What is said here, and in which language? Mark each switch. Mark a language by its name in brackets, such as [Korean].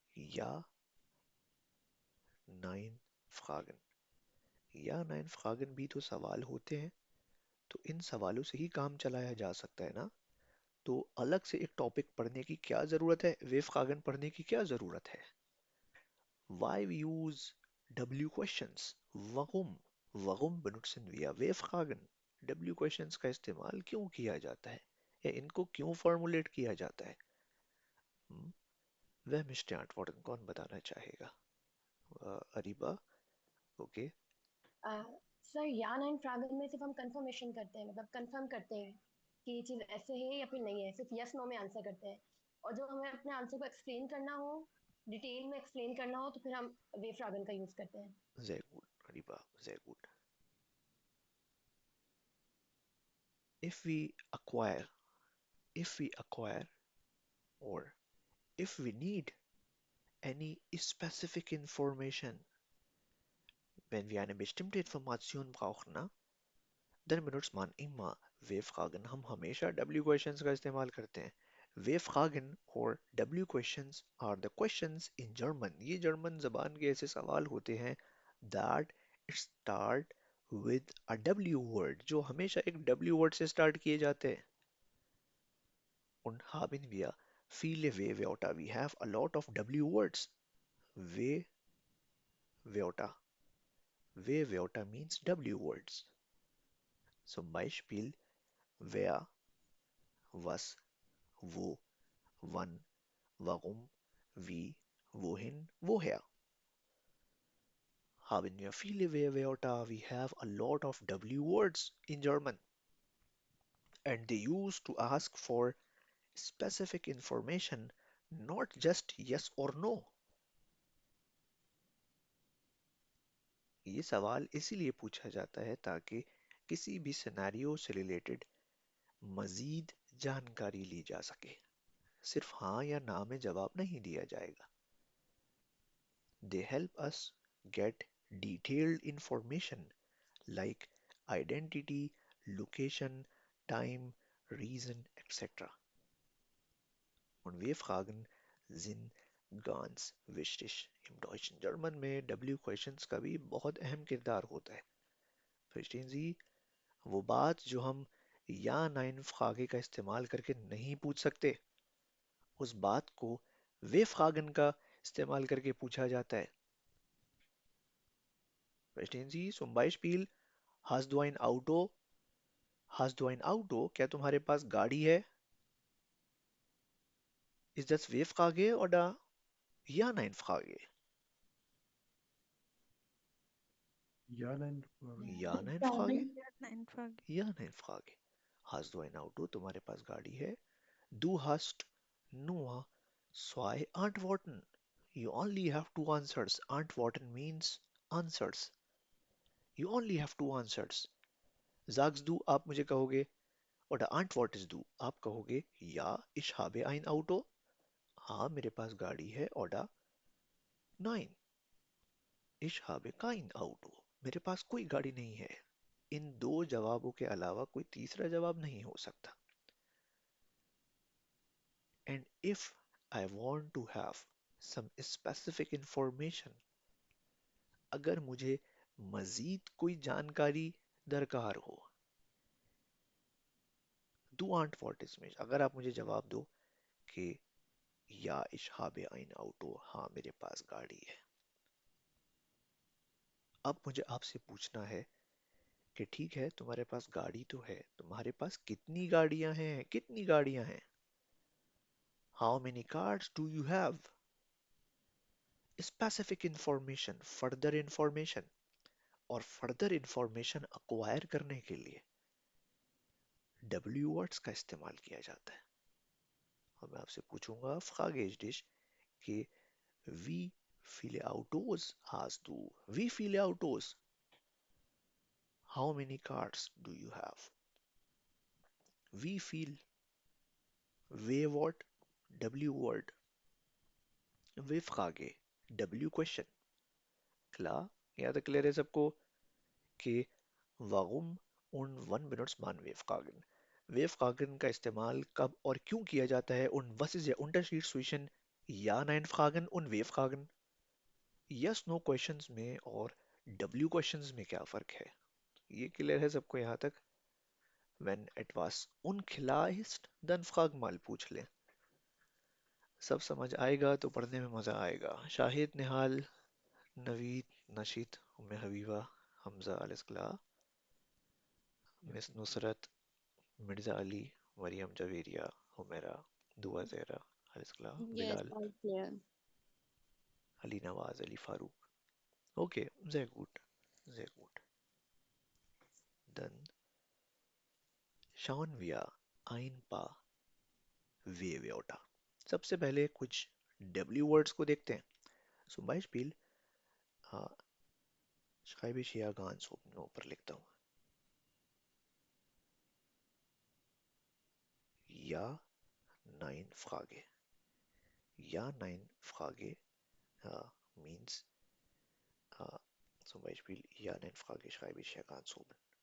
[German] Ja, nein, Fragen. [Hindi] या nine फ्रागन भी तो सवाल होते हैं, तो इन सवालों से ही काम चलाया जा सकता है ना. तो अलग से एक टॉपिक पढ़ने की क्या जरूरत है, वे फ्रागन पढ़ने की क्या जरूरत है? [English] Why we use W questions? [German] Warum? Warum benutzen wir W-Fragen? [Hindi] W questions का इस्तेमाल क्यों किया जाता है या इनको क्यों फॉर्मुलेट किया जाता है? हम्म, वह मिस्टर antworten कौन बताना चाहेगा? अरीबा. ओके. सर या नाइन फ्रैगमेंट में सिर्फ हम कंफर्मेशन करते हैं, मतलब कंफर्म करते हैं कि ये चीज़ ऐसे है या फिर नहीं है, सिर्फ यस नो में आंसर करते हैं। और जब हमें अपने आंसर को एक्सप्लेन करना हो, डिटेल में एक्सप्लेन करना हो, तो फिर हम वे फ्रैगन का यूज़ करते हैं। [German] Sehr gut, Ariba, sehr gut. [English] If we acquire, if we acquire, or if we need any specific information, [German] wenn wir eine bestimmte Information brauchen, na, dann benutzt man immer W-Fragen. [Hindi] हम हमेशा W questions का इस्तेमाल करते हैं. [English] W-Fragen और W questions are the questions in German. [Hindi] ये German जबान के ऐसे सवाल होते हैं [English] that start with a W word, [Hindi] जो हमेशा एक W word से start किए जाते हैं. [German] Und haben wir viele W-Wörter. [English] We have a lot of W words. W-Wörter. W-Wörter means W words. [German] Zum Beispiel wer, was, wo, wann, warum, wie, wohin, woher. Haben wir viele Wörter? [English] We have a lot of W words in German. And they used to ask for specific information, not just yes or no. [Hindi] ये सवाल इसीलिए पूछा जाता है ताकि किसी भी scenario से रिलेटेड मजीद जानकारी ली जा सके. सिर्फ हाँ या ना में जवाब नहीं दिया जाएगा. [English] They help us get detailed information like identity, location, time, reason, etc. [German] Und wir fragen sind ganz wichtig. im deutschen [Hindi] German में W questions का भी बहुत अहम किरदार होता है. [German] Verstehen Sie? [Hindi] वो बात जो हम या nein फ्रागे का इस्तेमाल करके नहीं पूछ सकते, उस बात को वे फ्रागन का इस्तेमाल करके पूछा जाता है. [German] Verstehen Sie? Zum Beispiel, hast du ein Auto? Hast du ein Auto? [Hindi] क्या तुम्हारे पास गाड़ी है? [German] Ist das W-Frage oder Ja-Nein-Frage? Ja-Nein-Frage. Ja-Nein-Frage? Nein, Frage. Ja-Nein-Frage. Hast du ein Auto? [Hindi] तुम्हारे पास गाड़ी है? [German] Du hast nur zwei Antworten. [English] You only have two answers. Antworten means answers. You only have two answers. [German] Sagst du, [Hindi] आप मुझे कहोगे, [German] oder antwortest du, [Hindi] आप कहोगे, [German] ja, ich habe ein Auto. [Hindi] हाँ, मेरे पास गाड़ी है, [German] oder nein, ich habe kein Auto. [Hindi] मेरे पास कोई गाड़ी नहीं है. इन दो जवाबों के अलावा कोई तीसरा जवाब नहीं हो सकता. [English] And if I want to have some specific information, [Hindi] अगर मुझे मजीद कोई जानकारी दरकार हो, [German] du antwortest mich, [Hindi] अगर आप मुझे जवाब दो कि [German] ja, ich habe ein Auto, [Hindi] हाँ, मेरे पास गाड़ी है. अब मुझे आपसे पूछना है कि ठीक है, तुम्हारे पास गाड़ी तो है, तुम्हारे पास कितनी गाड़ियां हैं? कितनी गाड़ियां हैं? [English] How many cars do you have? Specific information, further information. [Hindi] और further information acquire करने के लिए W words का इस्तेमाल किया जाता है. और मैं आपसे पूछूंगा [German] Frage ist dich कि wie viele Autos hast du? Wie viele Autos? [English] How many cars do you have? [German] Wie viel? W word, W word. W-Frage, [English] W question. [German] Klar? Ja, da klärt es [Hindi] सबको [German] कि warum und wann benutzt man W-Fragen? W-Fragen [Hindi] का इस्तेमाल कब और क्यों किया जाता है [German] und was ist der Unterschied zwischen Ja-Nein-Fragen und W-Fragen? [Hindi] Yes-No questions में और W questions में क्या फर्क है? ये क्लियर है सबको यहाँ तक? [German] Wenn etwas unklar ist, dann frag mal, [Hindi] पूछ ले. सब समझ आएगा तो पढ़ने में मजा आएगा. शाहिद, निहाल, नवीद, नशीद, उम्मे Habiba, Hamza, [German] alles klar? Ja, [Hindi] miss Nusrat, Mirza Ali, Maryam Javeria, Humera, दुआ Zahra, [German] alles klar? [English] Yes, [Hindi] Bilal, [English] all clear. [German] अली नवाज, अली फारूक. Okay, sehr gut, sehr gut. Dann schauen wir ein paar W-Wörter. [Hindi] सबसे पहले कुछ W words को देखते हैं. [German] Zum Beispiel äh, schreibe ich hier ganz oben [Hindi] ऊपर लिखता हूँ. [German] Ja, nein, Frage. Ja, nein, Frage means zum Beispiel Ja, nein, Frage schreibe ich ja ganz oben.